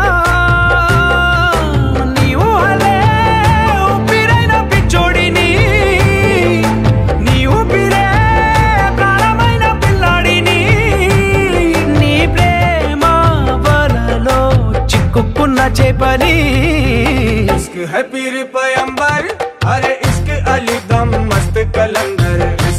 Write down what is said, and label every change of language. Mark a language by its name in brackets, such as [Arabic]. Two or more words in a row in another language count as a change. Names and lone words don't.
[Telugu] నీ ఊహలే ఊపిరైన పిచ్చోడిని నీ ఊపిరే ప్రాణమైన పిల్లాడిని కుక్కున్న చేపని [Urdu] इश्क है पीर पैगंबर अरे इश्क अली दम मस्त कलंदर